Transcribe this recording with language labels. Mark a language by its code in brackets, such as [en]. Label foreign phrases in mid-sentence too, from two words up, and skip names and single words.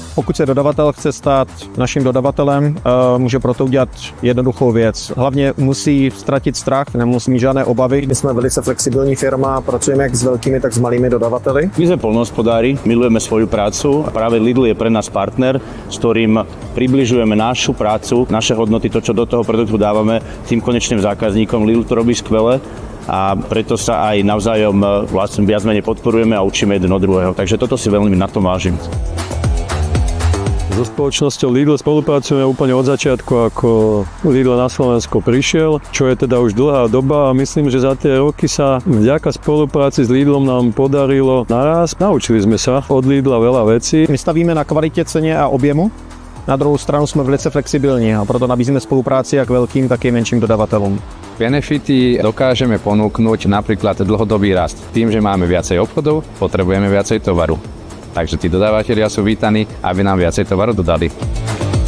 [cs] Pokud se dodavatel chce stát naším dodavatelem, může proto udělat jednoduchou věc. Hlavně musí ztratit strach, nemusí mít žádné obavy. My jsme velice flexibilní firma, pracujeme jak s velkými, tak s malými dodavateli. [sk] My sme poľnohospodári, milujeme svoju prácu a práve Lidl je pre nás partner, s ktorým približujeme našu prácu, naše hodnoty, to, čo do toho produktu dávame tým konečným zákazníkom. Lidl to robí skvele a preto sa aj navzájom vlastne viac menej podporujeme a učíme jeden od druhého. Takže toto si veľmi na tom vážim. So spoločnosťou Lidl spolupracujeme úplne od začiatku, ako Lidl na Slovensko prišiel, čo je teda už dlhá doba a myslím, že za tie roky sa vďaka spolupráci s Lidlom nám podarilo naraz. Naučili sme sa od Lidla veľa vecí. [cs] My stavíme na kvalitě, ceně a objemu. Na druhou stranu jsme velice flexibilní a proto nabízíme spolupráci jak velkým, tak i menším dodavatelům. [sk] Benefity dokážeme ponúknuť napríklad dlhodobý rast. Tým, že máme viacej obchodov, potrebujeme viacej tovaru. Takže tí dodávateľia sú vítaní, aby nám viacej tovaru dodali.